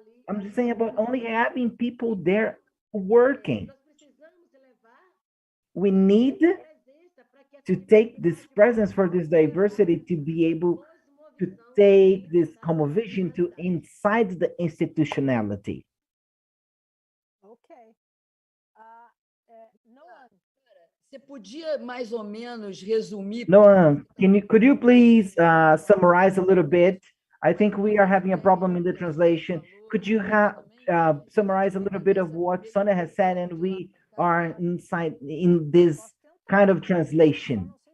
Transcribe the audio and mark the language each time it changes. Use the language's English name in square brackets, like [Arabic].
[English] I'm just saying about only having people there working. We need to take this presence for this diversity to be able to take this conversation to inside the institutionality. Okay. [Portuguese] Noam, você podia mais ou menos resumir? [English] Noam, could you please summarize a little bit? I think we are having a problem in the translation. Could you summarize a little bit of what Sônia has said, and we are inside in this kind of translation?